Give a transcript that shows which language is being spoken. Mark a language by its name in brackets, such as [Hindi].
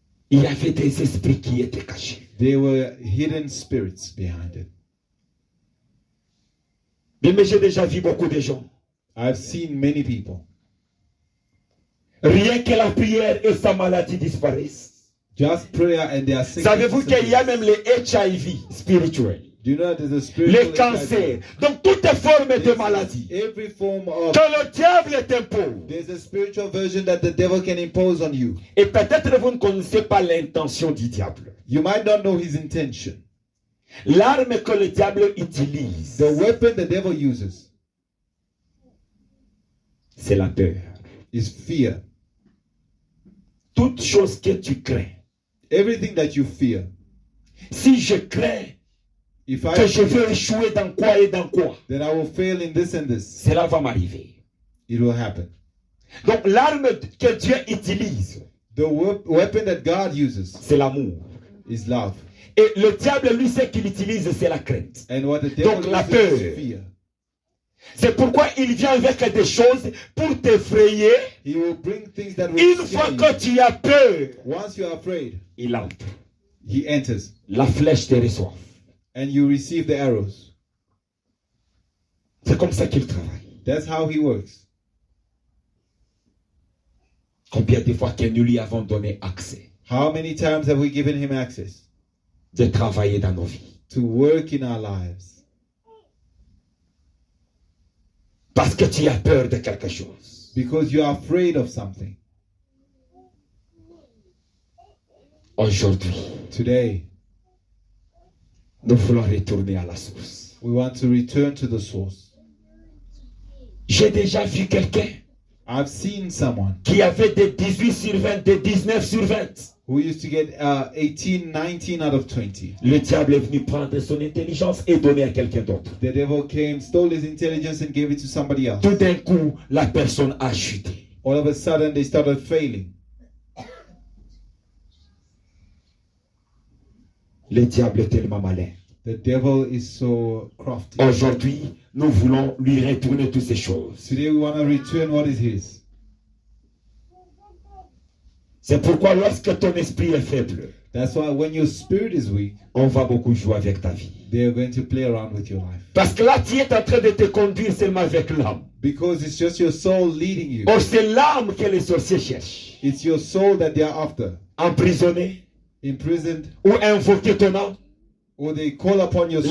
[French] Il y avait des esprits qui étaient cachés. [English] There were hidden spirits behind it. [French] Mais j'ai déjà vu beaucoup de gens. [English] I've seen many people. [French] Rien que la prière et sa maladie disparaissent. [English] Just prayer and their sickness. [French] Savez-vous qu'il y a même les HIV spirituels, [English] Do you know there's a spiritual [French] les cancers, donc toutes les formes de [English] There's [French] maladies [English] every form of [French] que le diable t'impose. [English] there's a spiritual version that the devil can impose on you. [French] Et peut-être vous ne connaissez pas l'intention du diable. [English] You might not know his intention. [French] L'arme que le diable utilise, [English] The weapon the devil uses [French] c'est la peur. [English] is fear. [French] Toute chose que tu crains. [English] Everything that you fear. [French] Si je crains [English] If I [French] que je [English] fear [French] vais échouer dans quoi et dans quoi, [English] that I will fail in this and this, [French] cela va m'arriver. [English] it will happen. [French] Donc l'arme que Dieu utilise, [English] The weapon that God uses [French] c'est l'amour. [English] is love. [French] Et le diable, lui, ce qu'il utilise, c'est la crainte. [English] And what the devil [French] Donc, la [English] uses [French] peur. [English] is fear. [French] C'est pourquoi il vient avec des choses pour t'effrayer. [English] He will bring things that will [French] Une [English] scare [French] fois [English] you. [French] que tu as peur, [English] Once you are afraid, [French] il entre. [English] he enters [French] La flèche te reçoit. [English] and you receive the arrows. [French] C'est comme ça qu'il travaille. [English] That's how he works. [French] Combien de fois que nous lui avons donné accès [English] How many times have we given him access [French] de travailler dans nos vies? [English] to work in our lives? [French] Parce que tu as peur de quelque chose. [English] Because you are afraid of something. [French] Aujourd'hui, [English] Today, [French] nous voulons retourner à la source. [English] we want to return to the source. [French] J'ai déjà vu quelqu'un [English] I've seen someone [French] qui avait des 18 sur 20, des 19 sur 20. [English] who used to get 18, 19 out of 20. [French] Le diable est venu prendre son intelligence et donner à quelqu'un d'autre. [English] The devil came, stole his intelligence and gave it to somebody else. [French] Tout d'un coup, la personne a chuté. [English] All of a sudden, they started failing. [French] Le diable est tellement malin. [English] The devil is so crafty. [French] Aujourd'hui, nous voulons lui retourner toutes ces choses. [English] Today, we want to return what is his. [French] C'est pourquoi lorsque ton esprit est faible, [English] That's why when your spirit is weak, [French] on va beaucoup jouer avec ta vie. [English] they are going to play around with your life. [French] Parce que là, tu es en train de te conduire seulement avec l'âme. [English] Because it's just your soul leading you. [French] Or c'est l'âme que les sorciers cherchent. [English] It's your soul that they are after. [French] Emprisonner [English] Imprisoned, [French] ou invoquer ton âme, [English] or they call upon your soul